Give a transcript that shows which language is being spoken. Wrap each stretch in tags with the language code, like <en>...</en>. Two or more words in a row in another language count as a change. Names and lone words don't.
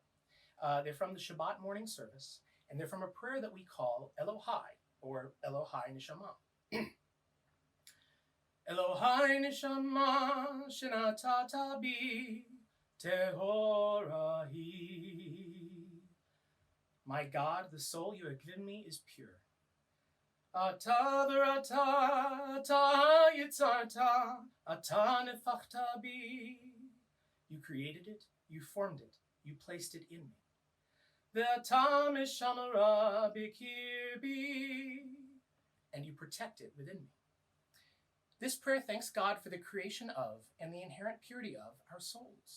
<en>They're from the Shabbat morning service, and they're from a prayer that we call Elohai, or</en> <he>אלהי נשמה. אלהי נשמה שנתת בי טהורה היא.</he> <en>My God, the soul you have given me is pure.</en> <he>אתה בראתה, אתה יצרתה, אתה נפחתה בי.</he> <en>You created it, you formed it, you placed it in me.</en> <he>ואתה משמרה בקרבי,</he> <en>and you protect it within me. This prayer thanks God for the creation of and the inherent purity of our souls.</en>